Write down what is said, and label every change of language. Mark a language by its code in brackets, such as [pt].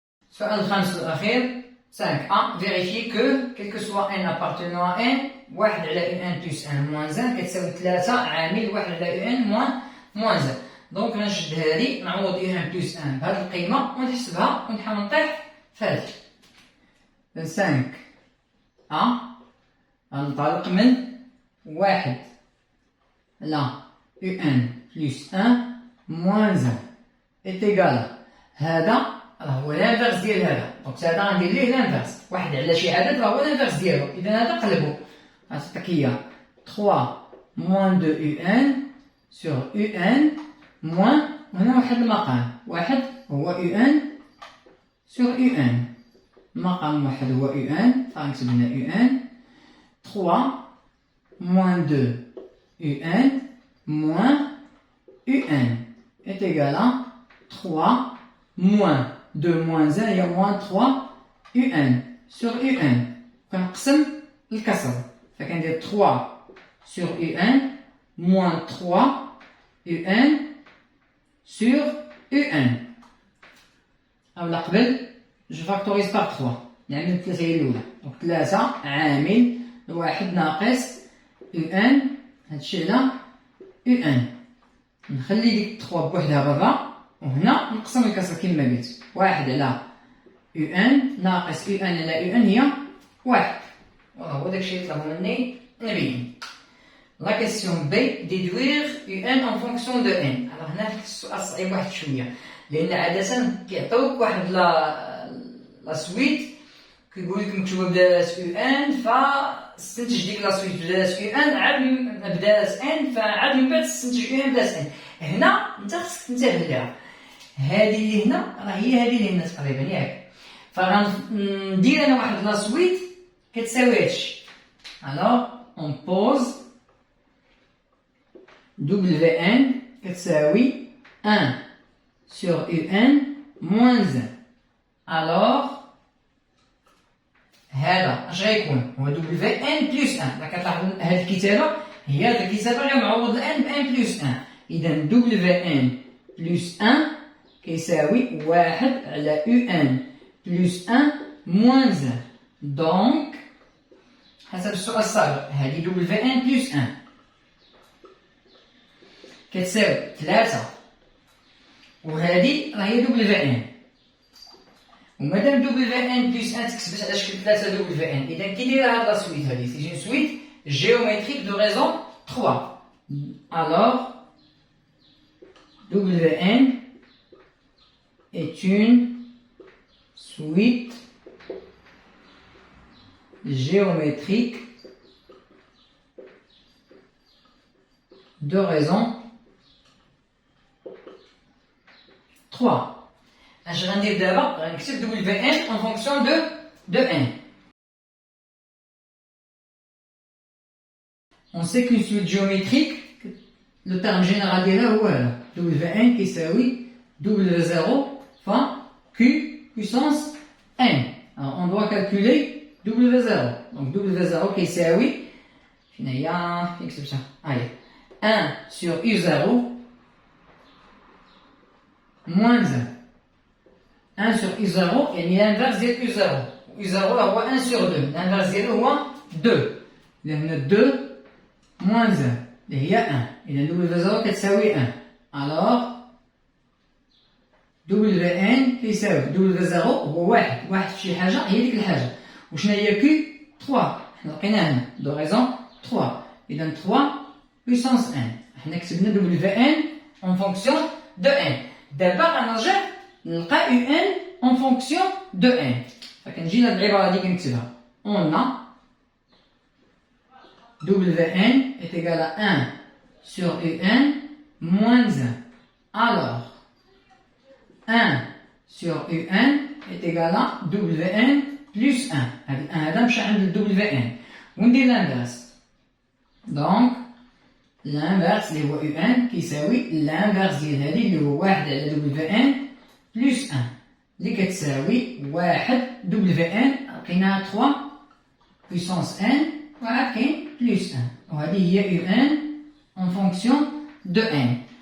[fr] Sur le خامس الأخير 5a, vérifier que, quel que soit n appartenant à n, 1 على un plus 1 moins 1 [ar] كتساوي 3 عامل [fr] 1 على un moins 1. [ar] دونك غنشد هادي نعوض ان بلس 1 بهاد القيمة ونحسبها ونحاول نطيح في هادي. 5 غنطلق من 1 على UN بلس 1 موان 1 [fr] est égal. [ar] هذا راه هو لانفيرس ديال هذا. دونك هذا غندير ليه لانفيرس. 1 على شي عدد راه هو لانفيرس ديالو. إذا هذا قلبو غتعطيك هي 3 موان 2 UN sur UN moins هنا واحد المقام. واحد هو UN sur UN. مقام واحد هو UN. فغنكتب لنا [fr] UN 3 moins 2 UN moins UN est égal à 3 moins 2 moins 1 هي moins 3 UN sur UN. [ar] كنقسم الكسر فكندير 3 sur UN moins 3 UN sur UN. أولا قبل [fr] je factorise par 3 [ar] نعمل الثلاثة هي الأولى. دونك 3 عامل 1 ناقص UN هادشي على UN. نخلي ديك 3 بوحدها برا وهنا نقسم الكسر كما قلت. 1 على UN ناقص UN على UN هي 1. هو داكشي اللي طلبوا مني نبين. [fr] La question B, déduire UN en fonction de N. [ar] Alors هنا السؤال صعيب واحد شوية، لأن عادة كيعطيوك واحد لا سويت كيقول لك مكتوبة بدالة UN، فاستنتج ديك لا سويت بدالة UN عاد بدالة N، فعاد من بعد تستنتج UN بدالة N. هنا أنت خصك تنتبه ليها، هذه اللي هنا راه هي هذه اللي هنا تقريبا ياك، فغندير أنا واحد لا سويت كتساوي هادشي. [fr] Alors on pose WN [ar] كتساوي [fr] 1 sur UN moins 1. [ar] Alors هذا اش غيكون؟ هو WN plus 1. كتلاحظ هاد الكتابة هي هاد الكتابة غير معوض الآن ب N plus 1. إذا WN plus 1 كيساوي 1 على UN plus 1 moins 1. دونك حسب السؤال السابق هذه WN plus 1 كتساوي 3 وهذه راهي WN، ومادام WN plus 1 تكتبت على شكل 3 WN، إذا كي دايرة هاد لا سويت هادي سي اون سويت [fr] géométrique de raison 3. Alors WN est une suite géométrique de raison 3. [ar] اش غندير دابا؟ غنكتب WN en fonction de N. [fr] On sait qu'une suite géométrique, le terme général [ar] ديالها هو هذا [fr] WN [ar] كيساوي [fr] W0 fois Q puissance N. Alors on doit calculer W0. [ar] Donc W0 كيساوي فين هي؟ فين كتبتها؟ 1 sur U0 moins 1. 1 sur U0 يعني l'inverse ديال U0. U0 هو 1 sur 2. l'inverse ديالو هو 2. إذا هنا 2 moins 1 اللي هي 1. إذا W0 كتساوي 1. Alors WN كيساوي W0 هو واحد في شي حاجة هي ديك الحاجة. وشنا هي Q 3. حنا لقيناها هنا دو ريزون 3. إذا 3 puissance 1. حنا كتبنا WN en fonction de N. دابا غنرجع نلقى UN en fonction de N. فكنجي لهاد العبارة هادي كنكتبها. [fr] On a WN est égal à 1 sur UN moins 1. Alors 1 sur UN est égal à WN plus 1. [ar] هاد ال 1 هذا مشى عند WN. وندير l'inverse. Donc l'inverse اللي هو UN كيساوي l'inverse ديال هادي اللي هو 1 على WN plus 1 اللي كتساوي 1 WN لقيناها 3 puissance N وعاد كاين plus 1 وهذه هي UN en fonction de N.